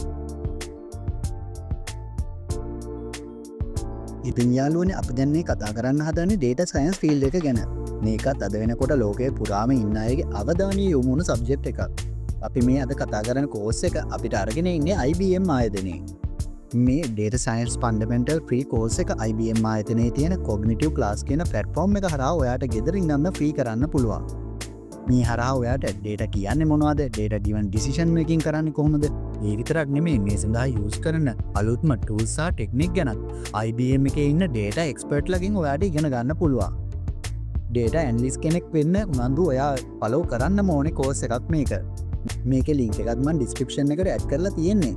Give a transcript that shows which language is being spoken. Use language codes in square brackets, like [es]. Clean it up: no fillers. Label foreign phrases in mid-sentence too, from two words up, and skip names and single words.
[si] ඉතින් යාළුවනේ අපි දැන් මේ කතා කරන්න හදන්නේ [en] data science field [si] එක ගැන. මේකත් අද වෙනකොට ලෝකයේ පුරාම ඉන්න අයගේ අවධානය යොමු වුණු සබ්ජෙක්ට් එකක්. අපි මේ අද කතා කරන කෝස් එක අපිට අරගෙන ඉන්නේ IBM ආයතනයේ. මේ [en] data science fundamental free course [si] එක IBM ආයතනයේ තියෙන [en] cognitive class [si] කියන platform එක හරහා ඔයාට ගෙදර ඉඳන්ම free කරන්න පුළුවන්. මේ හරහා ඔයාට data කියන්නේ මොනවද? [en] data driven decision making [si] කරන්නේ කොහොමද? ඒ විතරක් නෙමෙයි මේ සඳහා use කරන අලුත්ම tools සහ technique ගැනත් IBM එකේ ඉන්න [en] data expert [si] ලගෙන් ඔයාට ඉගෙන ගන්න පුළුවන්. [en] data analyst [si] කෙනෙක් වෙන්න උනන්දු ඔයා follow කරන්න ඕනේ course එකක් මේක. මේකේ link එකත් මම description එකට add කරලා තියෙන්නේ.